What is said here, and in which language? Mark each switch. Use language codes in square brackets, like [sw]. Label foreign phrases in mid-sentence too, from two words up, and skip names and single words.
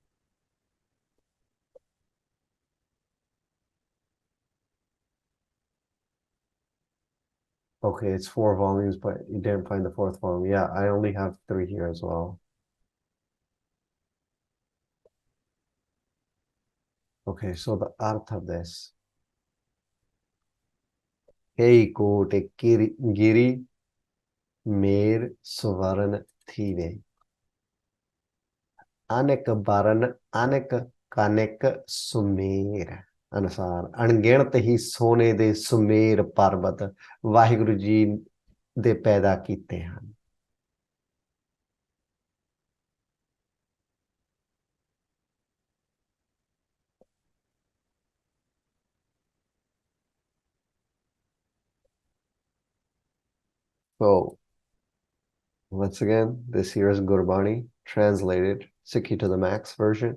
[en] Okay, it's 4 volumes, but you didn't find the fourth volume. Yeah, I only have 3 here as well. Okay, so the arth of this. [pa] ਹੇ ਕੋਟਿ ਗਿਰਿ ਮੇਰ ਸੁਵਰਨ ਥੀਵੇ. ਅਨਿਕ ਬਰਨ ਅਨਿਕ ਕਨਿਕ ਸੁਮੇਰ ਅਨੁਸਾਰ ਅਣਗਿਣਤ ਹੀ ਸੋਨੇ ਦੇ ਸੁਮੇਰ ਪਰਬਤ ਵਾਹਿਗੁਰੂ ਜੀ ਦੇ ਪੈਦਾ ਕੀਤੇ ਹਨ. [en] So once again, this here is Gurbani, translated Sikhi to the Max version.